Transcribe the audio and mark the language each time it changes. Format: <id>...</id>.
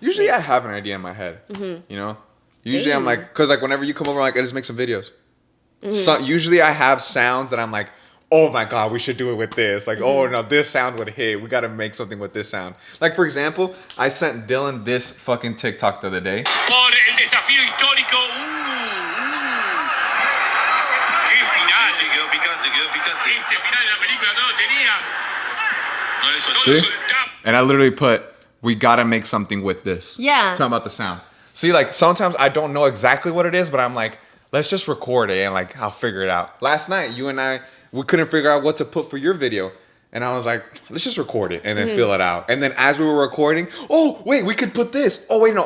<en>Usually I have an idea in my head, you know? Usually I'm like... Because like whenever you come over, I'm like, let's make some videos. So usually I have sounds that I'm like, oh my God, we should do it with this. Like, oh no, this sound would hit. We got to make something with this sound. Like, for example, I sent Dylan this fucking TikTok the other day.</en> <es>Por el desafío histórico. ¡Qué final! Sí, quedó picante, quedó picante. Este final de la película no lo tenías. No le soltó. No le soltó.</es> <en>And I literally put, we got to make something with this. Yeah. Talking about the sound. See, like, sometimes I don't know exactly what it is, but I'm like, let's just record it and like, I'll figure it out. Last night, you and I, we couldn't figure out what to put for your video. And I was like, let's just record it and then fill it out. And then as we were recording, oh, wait, we could put this. Oh, wait, no.</en>